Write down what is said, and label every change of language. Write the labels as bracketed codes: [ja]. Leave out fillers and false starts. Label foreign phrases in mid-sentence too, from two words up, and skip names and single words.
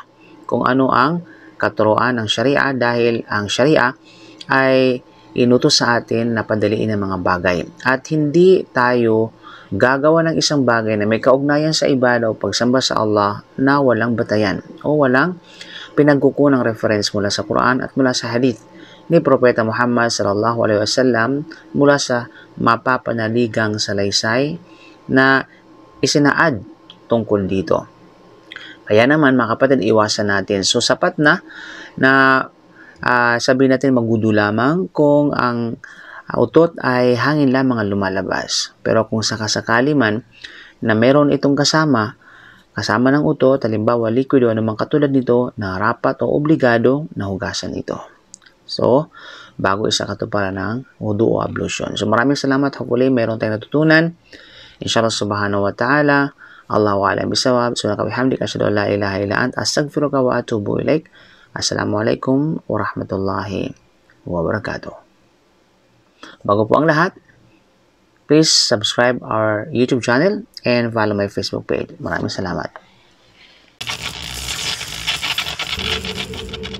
[tl] Kung ano ang katuruan ng Sharia dahil ang Sharia ay inutos sa atin na padaliin ang mga bagay. At hindi tayo gagawa ng isang bagay na may kaugnayan sa ibada o pagsamba sa Allah na walang batayan o walang pinagkukunang reference mula sa Quran at mula sa hadith ni Propeta Muhammad [ar] صلى الله عليه وسلم [tl] mula sa mapapanaligang salaysay na isinaad tungkol dito. Kaya naman, mga kapatid, iwasan natin. So sapat na sabihin natin magwudu lamang kung ang utot ay hangin lamang ang lumalabas. Pero kung sakasakali man na meron itong kasama ng utot, halimbawa liquid o anumang katulad nito, na rapat o obligado na hugasan ito. So, bago isa katuparan ng wudu o ablution. So, maraming salamat. Hopefully, meron tayong natutunan. [ar] إن شاء الله سبحانه و تعالى. الله أعلم بالصواب. سبحانك و بحمدك أشهد أن لا إله إلا أنت أستغفرك و أتوب إليك. السلام عليكم ورحمة الله وبركاته. [tl] Bago po ang lahat, [en] please subscribe our YouTube channel and follow my Facebook page. [tl] Maraming salamat.